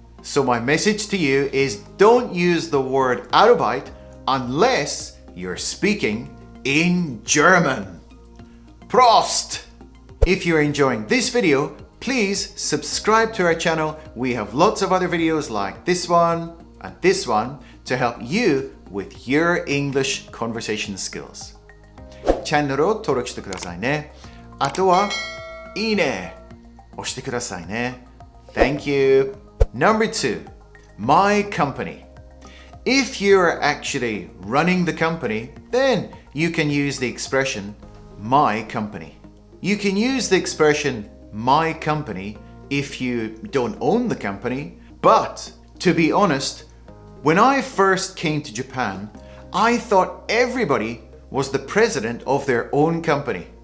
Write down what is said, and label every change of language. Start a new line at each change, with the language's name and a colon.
English: So my message to you is don't use the word Arbeit unless you're speaking in German. Prost! If you're enjoying this video, please subscribe to our channel. We have lots of other videos like this one and this one to help you with your English conversation skills.
Japanese: チャンネルを登録してくださいね。あとは、いいね押してくださいね。
English: Thank you. Number 2, My Company. If you're actually running the company, then you can use the expression my company. You can use the expression my company if you don't own the company, but to be honest, when I first came to Japan, I thought everybody was the president of their own company.